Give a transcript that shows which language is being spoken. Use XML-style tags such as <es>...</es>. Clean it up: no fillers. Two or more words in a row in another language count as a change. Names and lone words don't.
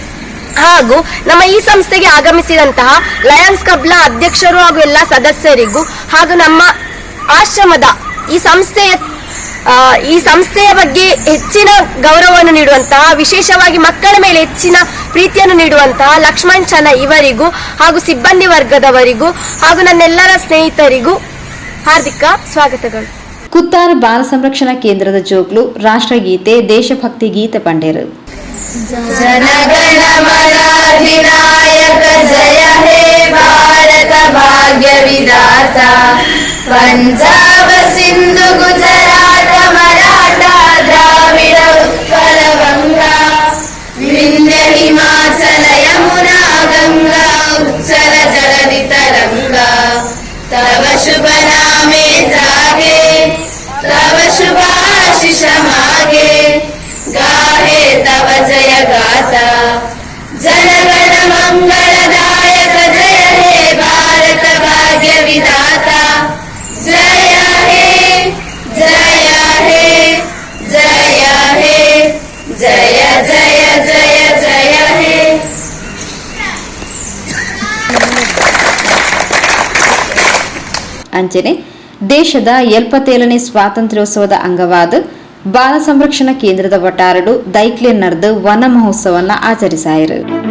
<kn>ಹಾಗೂ ನಮ್ಮ ಈ ಸಂಸ್ಥೆಗೆ ಆಗಮಿಸಿದಂತಹ ಲಯನ್ಸ್ ಕ್ಲಬ್ನ ಅಧ್ಯಕ್ಷರು ಹಾಗೂ ಎಲ್ಲ ಸದಸ್ಯರಿಗೂ ಹಾಗೂ ನಮ್ಮ ಆಶ್ರಮದ ಈ ಸಂಸ್ಥೆಯ ಬಗ್ಗೆ ಹೆಚ್ಚಿನ ಗೌರವವನ್ನು ನೀಡುವಂತಹ, ವಿಶೇಷವಾಗಿ ಮಕ್ಕಳ ಮೇಲೆ ಹೆಚ್ಚಿನ ಪ್ರೀತಿಯನ್ನು ನೀಡುವಂತಹ ಲಕ್ಷ್ಮಣ್ ಚನ ಇವರಿಗೂ ಹಾಗೂ ಸಿಬ್ಬಂದಿ ವರ್ಗದವರಿಗೂ ಹಾಗೂ ನನ್ನೆಲ್ಲರ ಸ್ನೇಹಿತರಿಗೂ ಹಾರ್ದಿಕ ಸ್ವಾಗತಗಳು.</kn> <tcy>ಕುತ್ತಾರ ಬಾಲ ಸಂರಕ್ಷಣಾ ಕೇಂದ್ರದ ಜೋಗ್ಲು ರಾಷ್ಟ್ರಗೀತೆ, ದೇಶಭಕ್ತಿ ಗೀತೆ ಪಂಡೇರು.</tcy> <bn>জনগণ মনাধিনায়ক জয় হে ভারত ভাগ্য বিধাতা. পাঞ্জাব সিন্ধু গুজরাট মরাঠা দ্রাবিড় উৎকল বঙ্গ. বিন্ধ্য হিমাচল যমুনা গঙ্গা উচ্ছল জলধি তরঙ্গ. তব শুভ নামে জাগে তব শুভ আশিস মাগে. গাহে তব জয় গাথা জনগণ মঙ্গলদায়ক. জয় হে ভারত ভাগ্য বিধাতা. জয় হে জয় হে জয় হে জয় জয় জয় জয় হে.</bn> <tcy>ಅಂಚನೆ ದೇಶದ 77ನೇ ಸ್ವಾತಂತ್ರ್ಯೋತ್ಸವದ ಅಂಗವಾದ ಬಾಲ ಸಂರಕ್ಷಣಾ ಕೇಂದ್ರದ ವಟಾರಡು ದೈಕ್ಲೆ ನಡೆದು ವನ ಮಹೋತ್ಸವನ ಆಚರಿಸಾಯಿರು.</tcy>